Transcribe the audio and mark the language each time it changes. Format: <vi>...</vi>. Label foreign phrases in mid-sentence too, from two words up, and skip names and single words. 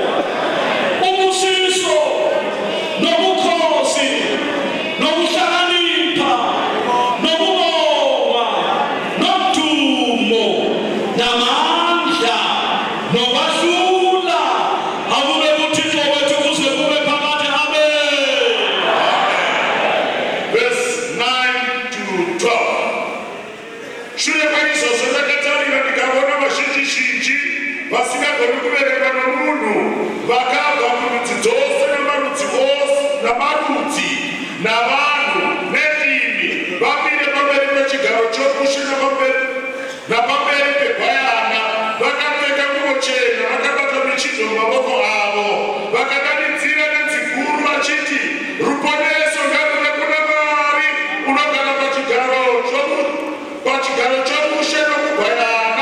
<xh>Ubusiso nobukhosi nokuhlakanipha nokubonga nodumo namandla nokwahlula akube kuThixo wethu kuze kube phakade. Amen.</xh> <en>Verse 9 to 12.</en> <sn>Shure kwaizvozvo ndakatarira ndikaona vazhinji vasingagoni kuverenga nomunhu vakabva kurudzi dzose namarudzi ose namarudzi navanhu nendimi vamire pamberi pechigaro chokushe napamberi pegwayana vakapfeka nguo chena vakabata michidzo mumavoko avo vakadanidzira nenzwi guru vachiti ruponeso ngaruve kuna Mwari unogara pachigaro chokushe nokugwayana.</sn>